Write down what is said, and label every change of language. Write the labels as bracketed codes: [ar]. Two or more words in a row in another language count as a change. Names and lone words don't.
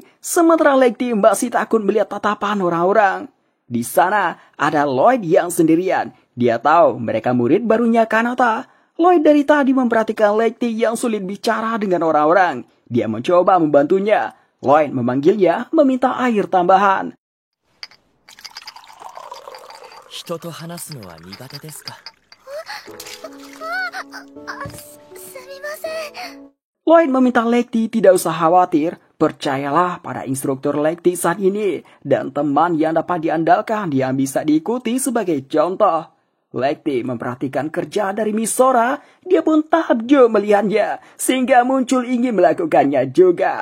[id] Sementara Lekti masih takut melihat tatapan orang-orang. Di sana ada Lloyd yang sendirian. Dia tahu mereka murid barunya Kanata. Lloyd dari tadi memperhatikan Lekti yang sulit bicara dengan orang-orang. Dia mencoba membantunya. Lloyd memanggilnya, meminta air tambahan. [ja] 人と話すのは苦手ですか? [id] Lloyd meminta Lekti tidak usah khawatir. Percayalah pada instruktur Lekti saat ini dan teman yang dapat diandalkan yang bisa diikuti sebagai contoh. Lekti memperhatikan kerja dari Miss Sora, dia pun takjub melihatnya sehingga muncul ingin melakukannya juga.